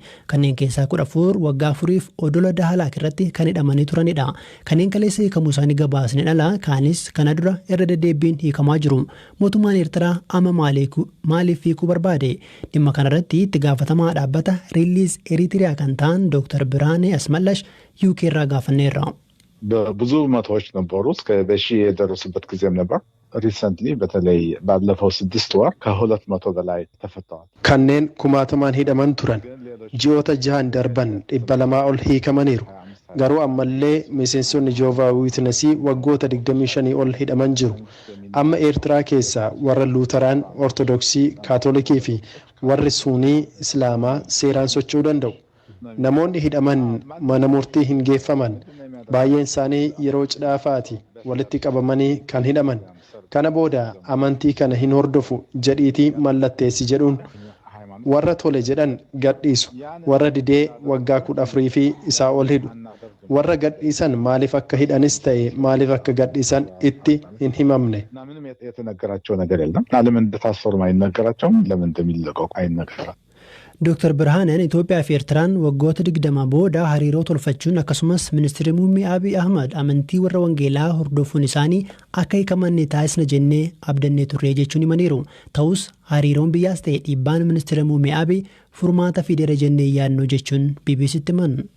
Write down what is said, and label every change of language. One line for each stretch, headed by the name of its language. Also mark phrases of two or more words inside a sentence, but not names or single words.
Oromo: Kanneen keessaa 14 waggaa 4f odola Dahalaak irratti kan hidhamanii turanidha. Kanneen kaleessa hiikamuu isaanii gabaasnee dhala kaanis kana dura irra deddeebiin hiikamaa jiru. Mootummaan Eertiraa amma maaliif hiikuu barbaade? Dhimma kanarratti itti gaafatamaa dhaabbata Riiliis Eritiriyaa kan ta'an Dr. Biraanee Asmallash UK ጋፈኔራ
Amharic: ብዙ መቶዎች ነበሩ እስከ በሺ የደረሱበት ጊዜም ነበር ሪሰንትሊ በተለይ ባለፈው 6 ወር ከ200 በላይ ተፈተዋል
Oromo: ከነን ኩማተማን ሄደማን ቱራን ጂኦታ ጃን ደርባን ዲበለማ ኦል ሂከመኒሩ ጋሩ አመሌ ሜሴንሶን ጆቫ ዊትነሲ ወጎታ 25 ኦል ሄደማን ጅሩ አመ ኤርትራ ኬሳ ወረ ሉተራን ኦርቶዶክሲ ካቶሊኪ ፊ ወረ ሱኒ እስላማ ሴራን ሶቹ ደንደው namoonni hidhaman mana murtii hin geeffaman baay'een isaanii yeroo cidhaafaati walitti qabamanii kan hidhaman kana booda amantii kana hin hordofu jedhiitii mallatteessi jedhuun warra tole jedhan gadhiisu warra didee waggaa 14 fi isaa ol hidhu warra gadhiisan maaliif akka hidhanis ta'e maaliif akka gadhiisan itti hin himamne
Amharic: ምንም የተነገራቸው ነገር የለም ለምን እንደታሰሩ አይነገራቸውም ለምን እንደሚለቀቁ አይነገራቸውም
Oromo: Dr. Birhaaneen Itoophiyaa fi Eertiraan waggoota 20 booda hariiroo tolfachuun akkasumas ministeerri muummee Abiy Ahmad amantii warra Wangeelaa hordofuun isaanii akka hiikaman taasisna jennee abdannee turre jechuun himaniiru. Ta'us hariiroon biyyaas ta'e dhiibbaan ministeera muummee Abiy furmaata fideera jennee yaadnu jechuun BBCtti himan.